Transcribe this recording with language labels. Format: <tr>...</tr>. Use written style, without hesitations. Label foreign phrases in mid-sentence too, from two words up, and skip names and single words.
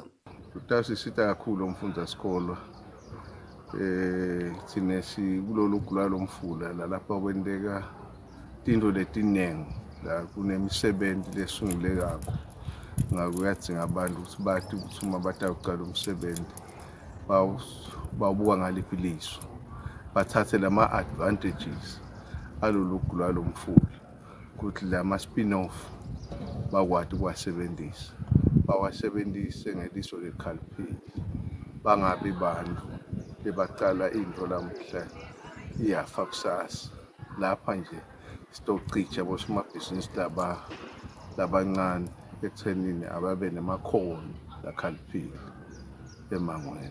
<ss>Utasisita kakhulu umfundasikolo thine kulolu gula lomfula lapha kwenteka tinto letinengi la kunemisebenzi lesungulekako. Ngakuyadzinga abantu ukuthi bathi ukuthi uma batawuqala umsebenzi bawubuka ngaliphi liso bathathe lama-advantages alolu gula lomfula ukuthi lama-spin-off bakwati ukuwasebenzisa bawasebenzise ngeliso lekhaliphile bangabi bantu lebacala into lamuhla iyafa kusasa. Lapha nje sitocicha bosomabhizinisi labancane ekuthenini ababe namakhono lakhaliphile emangweni.</ss>